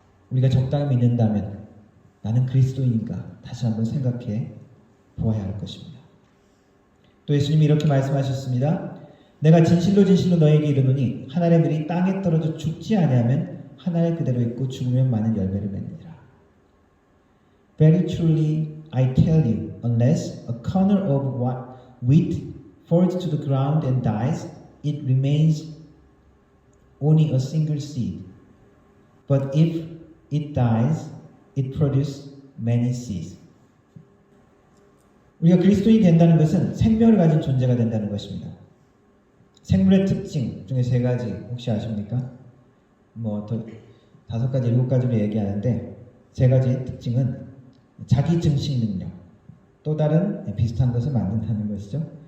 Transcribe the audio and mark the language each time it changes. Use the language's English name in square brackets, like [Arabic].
[Korean] 우리가 적당히 믿는다면 나는 그리스도인인가 다시 한번 생각해 보아야 할 것입니다. 또 예수님이 이렇게 말씀하셨습니다. 내가 진실로 진실로 너에게 이르노니 한 알의 밀이 땅에 떨어져 죽지 아니하면 한 알 그대로 있고 죽으면 많은 열매를 맺느니라. [English] Very truly I tell you, unless a kernel of wheat falls to the ground and dies, it remains only a single seed. But if it dies, it produces many seeds. [Korean] 우리가 그리스도인이 된다는 것은 생명을 가진 존재가 된다는 것입니다. 생물의 특징 중에 3가지 혹시 아십니까? 더 5가지, 7가지로 얘기하는데 3가지 특징은 자기 증식 능력, 또 다른 비슷한 것을 만든다는 것이죠.